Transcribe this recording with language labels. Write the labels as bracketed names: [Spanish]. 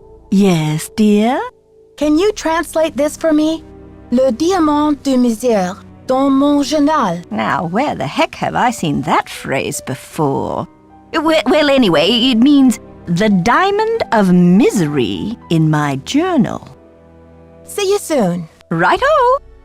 [English] Yes, dear? Can you translate this for me? [French] Le diamant de misère dans mon journal. [English] Now, where the heck have I seen that phrase before? Well, anyway, it means the diamond of misery in my journal. See you soon. Right-o!